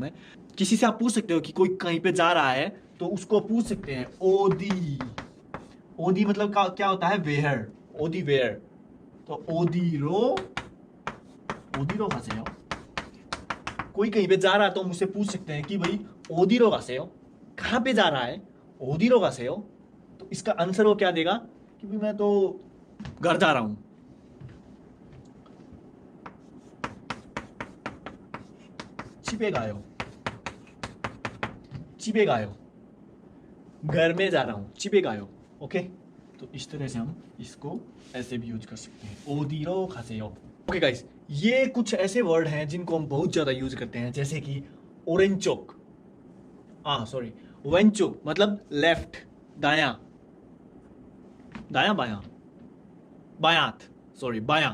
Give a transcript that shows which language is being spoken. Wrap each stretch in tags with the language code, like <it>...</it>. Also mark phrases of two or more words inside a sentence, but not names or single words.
<hi>मैं किसी से आप पूछ सकते हो कि कोई कहीं पे जा रहा है, तो उसको पूछ सकते हैं</hi> <ko>어디, 어디</ko> <hi>मतलब क्या होता है, वेयर, ओदी वेयर, तो</hi> <ko>어디로 가세요.</ko> <hi>कोई कहीं पे जा रहा है तो हम उससे पूछ सकते हैं कि भाई</hi> <ko>어디로 가세요,</ko> <hi>कहाँ पे जा रहा है,</hi> <ko>어디로 가세요.</ko> <hi>तो इसका आंसर वो क्या देगा कि भाई मैं तो घर जा रहा हूं।</hi> <ko>집에 가요, 집에 가요,</ko> <hi>घर में जा रहा हूं,</hi> <ko>집에 가요।</ko> <hi>ओके, तो इस तरह से हम इसको ऐसे भी यूज कर सकते हैं,</hi> <ko>어디로 가세요.</ko> <en>okay guys,</en> <hi>ये कुछ ऐसे वर्ड हैं जिनको हम बहुत ज्यादा यूज करते हैं, जैसे कि ओरेंचोक, सॉरी, वेंचुक मतलब लेफ्ट, दाया, दाया बाया, बायात, सॉरी बाया।</hi>